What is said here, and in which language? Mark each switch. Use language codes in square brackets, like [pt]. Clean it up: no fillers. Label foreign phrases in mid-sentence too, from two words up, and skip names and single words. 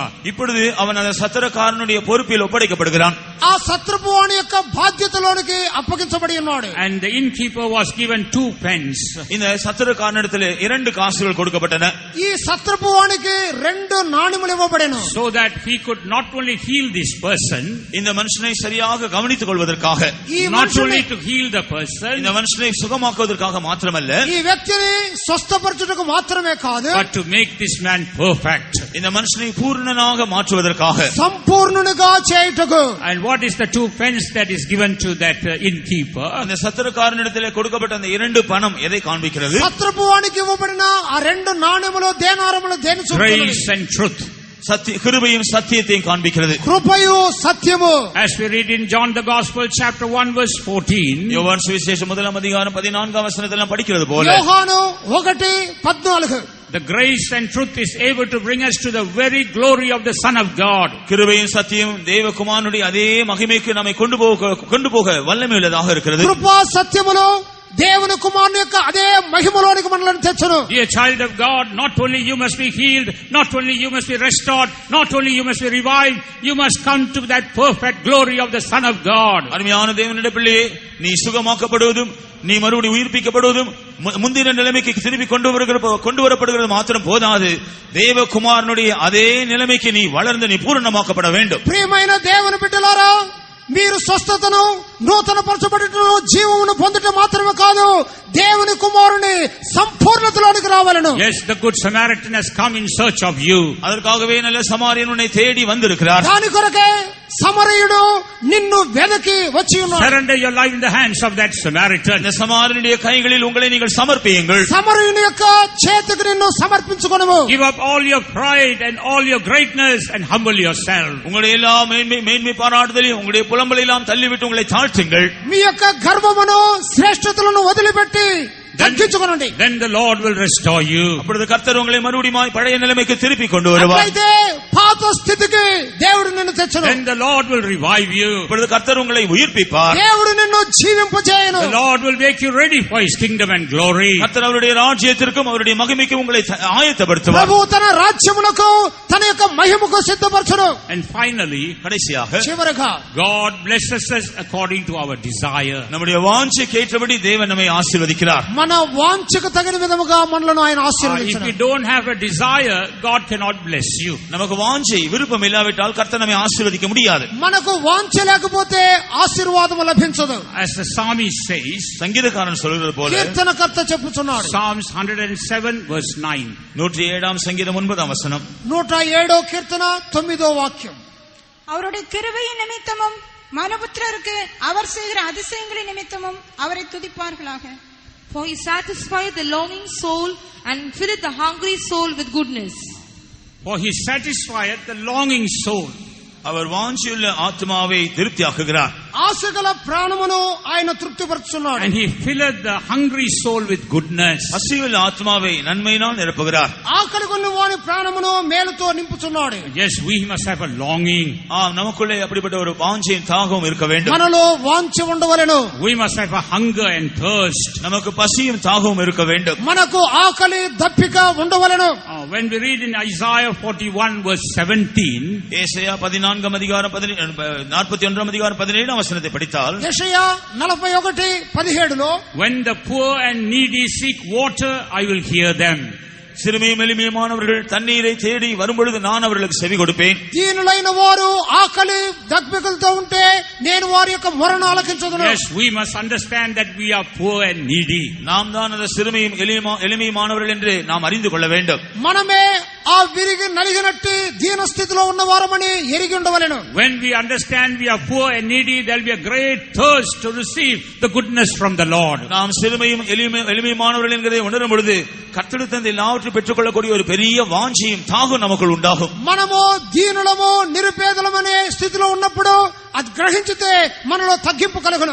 [ta] இப்பொழுது அவன் அந்த சத்திரக்காரனுடைய பொறுப்பில் ஒப்படைக்கப்படுகிறான். [te] ఆ సత్రపు వాని యొక్క బాధ్యతలోనికి అప్పగించబడి ఉన్నాడు. [en] And the innkeeper was given 2 pence. [ta] இந்த சத்திரக்காரனிடத்தில் 2 காசுகள் கொடுக்கப்பட்டன. [te] ఈ సత్రపు వానికి 2 నాణెములు ఇవ్వబడెను. [en] So that he could not only heal this person, [ta] இந்த மனுஷனை சரியாக கவனித்துக் கொள்வதற்காக, [en] not only to heal the person, [ta] இந்த மனுஷனை சுகமாக்குவதற்காக மாத்திரமல்ல, [te] ఈ వ్యక్తిని స్వస్థపరచుటకు మాత్రమే కాదు, [en] but to make this man perfect. [ta] இந்த மனுஷனை பூர்ணனாக மாற்றுவதற்காக, [te] సంపూర్ణునిగా చేయుటకు. [en] And what is the 2 pence that is given to that innkeeper? [ta] அந்த சத்திரக்காரனிடத்தில் கொடுக்கப்பட்ட அந்த 2 பணம் எதை காண்பிக்கிறது? [te] సత్రపు వానికి ఇవ్వబడిన ఆ 2 నాణెములు దేనారములు దేని చూపుతున్నది? [en] Grace and truth. [ta] கிருபையும் சத்தியத்தையும் காண்பிக்கிறது. [te] కృపయు సత్యము. [en] As we read in John the Gospel chapter 1 verse 14, [ta] யோவான் சுவிசேஷம் 1 அதிகாரம் 14 வசனத்தில் நாம் படிக்கிறது போல, [te] యోహాను 1:14 [en] the grace and truth is able to bring us to the very glory of the Son of God. [ta] கிருபையும் சத்தியம் தேவகுமாரனுடைய அதே மகிமைக்கு நம்மை கொண்டு போக வல்லமை உள்ளதாக இருக்கிறது. [te] కృప సత్యములు దేవుని కుమారుని యొక్క అదే మహిమలోనికి మనల్ని తెచ్చును. [en] Dear child of God, not only you must be healed, not only you must be restored, not only you must be revived, you must come to that perfect glory of the Son of God. [ta] அருமையான தேவனுடைய பிள்ளையே, நீ சுகமாக்கப்படுவதும் நீ மறுபடியும் உயிர்ப்பிக்கப்படுவதும் முந்தின நிலைமைக்கு திருப்பி கொண்டு வரப்படுகிறது மாத்திரம் போதாது, தேவகுமாரனுடைய அதே நிலைமைக்கு நீ வளர்ந்து நீ பூரணமாக்கப்பட வேண்டும். [te] ప్రియమైన దేవుని బిడ్డలారా, మీరు స్వస్థతను నూతన పరచబడుటను జీవమును పొందుట మాత్రమే కాదు, దేవుని కుమారుని సంపూర్ణతలోనికి రావాలను. [en] Yes, the good Samaritan has come in search of you. [ta] அதற்காகவே நல்ல சமாரியன் உன்னை தேடி வந்திருக்கிறார். [te] దాని కొరకే సమరయుడు నిన్ను వెదకి వచ్చి ఉన్నాడు. [en] Surrender your life in the hands of that Samaritan. [ta] இந்த சமாரியனுடைய கைகளில் உங்களை நீங்கள் சமர்ப்பியுங்கள். [te] సమరయుని యొక్క చేతికి నిన్ను సమర్పించుకొనుము. [en] Give up all your pride and all your greatness and humble yourself. [ta] உங்களுடைய எல்லா மேன்மை பாராட்டுதலையும் உங்களுடைய புலம்பலை எல்லாம் தள்ளிவிட்டு உங்களை தாழ்த்துங்கள். [te] మీ యొక్క గర్వమును శ్రేష్ఠతలను వదిలిపెట్టి తగ్గించుకొనండి. [en] Then the Lord will restore you. [ta] அப்பொழுது கர்த்தர் உங்களை மறுபடியும் பழைய நிலைமைக்கு திருப்பி கொண்டு வருவார். [te] అయితే పాత స్థితికి దేవుడు నిన్ను తెచ్చును. [en] Then the Lord will revive you. [ta] அப்பொழுது கர்த்தர் உங்களை உயிர்ப்பிப்பார். [te] దేవుడు నిన్ను జీవింపజేయును. [en] The Lord will make you ready for His kingdom and glory. [ta] கர்த்தர் அவருடைய ராஜ்யத்திற்கும் அவருடைய மகிமைக்கும் உங்களை ஆயத்தப்படுத்துவார். [te] ప్రభు తన రాజ్యమునకు తన యొక్క మహిమకు సిద్ధపరచును. [en] And finally, [ta] கடைசியாக [te] చివరగా [en] God blesses us according to our desire. [ta] நம்முடைய வாஞ்சைக்கு ஏற்றபடி தேவன் நம்மை ஆசீர்வதிக்கிறார். [te] మన వాంఛకు తగిన విధముగా మనలను ఆయన [en] If [te] ఆశీర్వదించును. [en] you don't have a desire, God cannot bless you. [ta] நமக்கு வாஞ்சை விருப்பம் இல்லாவிட்டால் கர்த்தர் நம்மை ஆசீர்வதிக்க முடியாது. [te] మనకు వాంఛ లేకపోతే ఆశీర్వాదము లభించదు. [en] As the psalmist says, [ta] சங்கீதக்காரன் சொல்கிறது போல, [te] కీర్తనకర్త చెప్పుచున్నాడు. [en] Psalms 107 verse 9. [ta] 107 சங்கீதம் 9 வசனம், [te] 107 కీర్తన 9 వాక్యం. [ta] அவருடைய கிருபையின் நிமித்தமும் மனுபுத்திரருக்கு அவர் செய்கிற அதிசயங்களின் நிமித்தமும் அவரை துதிப்பார்களாக. [en] For he satisfieth the longing soul and filleth the hungry soul with goodness. For He satisfieth the longing soul. [ta] அவர் வாஞ்சியுள்ள ஆத்மாவை திருப்தியாக்குகிறார். [te] ఆశగల ప్రాణమును ఆయన తృప్తిపరుచున్నాడు. [en] And he filleth the hungry soul with goodness. [ta] பசியுள்ள ஆத்மாவை நன்மையினால் நிரப்புகிறார். [te] ఆకలి కొన్న వాని ప్రాణమును మేలుతో నింపుచున్నాడు. [en] Yes, we must have a longing. [ta] நமக்குள்ளே அப்படிப்பட்ட ஒரு வாஞ்சையும் தாகமும் இருக்க வேண்டும். [te] మనలో వాంఛ ఉండవలెను. [en] We must have a hunger and thirst. [ta] நமக்கு பசியும் தாகமும் இருக்க வேண்டும். [te] మనకు ఆకలి దప్పిక ఉండవలెను. [en] When we read in Isaiah 41 verse 17, [ta] ஏசாயா 14 அதிகாரம் 41 அதிகாரம் 17 வசனத்தை படித்தால், [te] యెషయా 41:17లో, [en] when the poor and needy seek water, I will hear them. [ta] சிறுமியும் எளிமையுமானவர்கள் தண்ணீரை தேடி வரும்பொழுது நான் அவர்களுக்கு செவி கொடுப்பேன். [te] దీనులైన వారు ఆకలి దప్పికలతో ఉంటే నేను వారి యొక్క మొరను ఆలకించుదును. [en] Yes, we must understand that we are poor and needy. [ta] நாம் தான் அந்த சிறுமியும் எளிமையுமானவர்கள் என்று நாம் அறிந்து கொள்ள வேண்டும். [te] మనమే ఆ విరిగి నలిగినట్టి దీన స్థితిలో ఉన్నవారమని ఎరిగి ఉండవలెను. [en] When we understand we are poor and needy, there will be a great thirst to receive the goodness from the Lord. [ta] நாம் சிறுமியும் எளிமையுமானவர்கள் என்கிறதை உணரும் பொழுது கர்த்தருடைய தந்தை எல்லாவற்றையும் பெற்றுக்கொள்ளக்கூடிய ஒரு பெரிய வாஞ்சியும் தாகம் நமக்குள் உண்டாகும். [te] మనము దీనులము నిరుపేదలమనే స్థితిలో ఉన్నప్పుడు అది గ్రహించితే మనలో తగ్గింపు కలుగును.